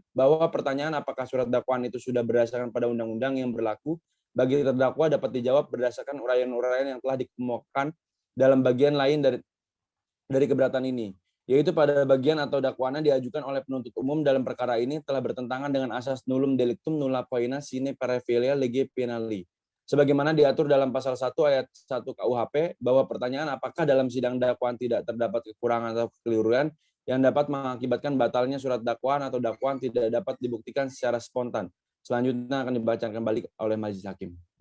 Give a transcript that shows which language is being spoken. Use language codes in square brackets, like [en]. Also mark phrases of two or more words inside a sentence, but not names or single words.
[id] Bahwa pertanyaan apakah surat dakwaan itu sudah berdasarkan pada undang-undang yang berlaku bagi terdakwa dapat dijawab berdasarkan uraian-uraian yang telah dikemukakan dalam bagian lain dari keberatan ini, yaitu pada bagian atau dakwaan yang diajukan oleh penuntut umum dalam perkara ini telah bertentangan dengan asas [la] nullum delictum nulla poena sine paravelia lege penali. [id] Sebagaimana diatur dalam pasal 1 ayat 1 KUHP, bahwa pertanyaan apakah dalam sidang dakwaan tidak terdapat kekurangan atau kekeliruan yang dapat mengakibatkan batalnya surat dakwaan atau dakwaan tidak dapat dibuktikan secara spontan. Selanjutnya akan dibacakan kembali oleh majelis hakim.